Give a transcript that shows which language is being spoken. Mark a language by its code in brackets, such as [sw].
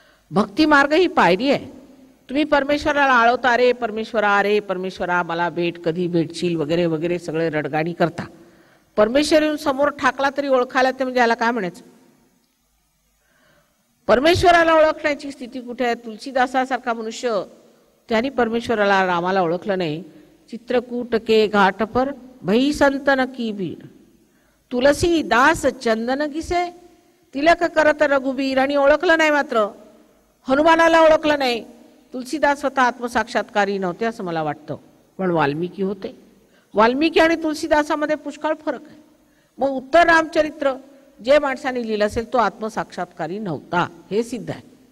[mr] भक्ती मार्ग ही पायरी आहे. तुम्ही परमेश्वराला आळवता, रे परमेश्वरा, रे परमेश्वरा मला भेट, कधी भेटशील वगैरे वगैरे सगळे रडगाणी करता. परमेश्वर येऊन समोर ठाकला तरी ओळखायला ते म्हणजे याला काय म्हणायचं? परमेश्वराला ओळखण्याची स्थिती कुठे आहे? तुलसीदासासारखा मनुष्य त्यांनी परमेश्वराला रामाला ओळखलं नाही. [hi] चित्रकूट के घाट पर भई संतन की भीड, तुलसी दास चंदन घिसे, तिलक करत रघुबीर. [mr] आणि ओळखलं नाही, मात्र हनुमानाला ओळखलं नाही. तुलसीदास स्वतः आत्मसाक्षात्कारी नव्हते असं मला वाटतं, पण वाल्मिकी होते. वाल्मिकी आणि तुलसीदासामध्ये पुष्कळ फरक आहे. मग उत्तर रामचरित्र जे माणसाने लिहिलं असेल तो आत्मसाक्षात्कारी नव्हता, हे सिद्ध आहे.